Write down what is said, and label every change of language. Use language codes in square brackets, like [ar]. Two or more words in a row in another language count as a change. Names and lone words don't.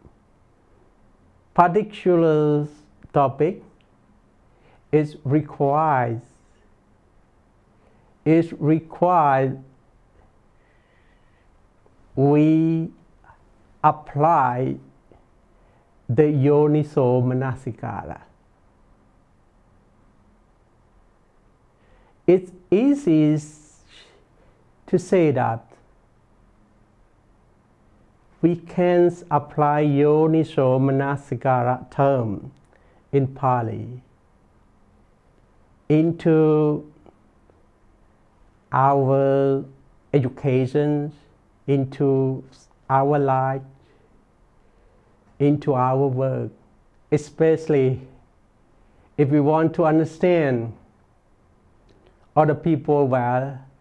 [en] particular topic, it requires we apply the [pi] yoniso manasikara. [en] It's easy to say that we can apply [pi] yoniso manasikara [en] term in Pali into our education, into our life, into our work, especially if we want to understand other people well.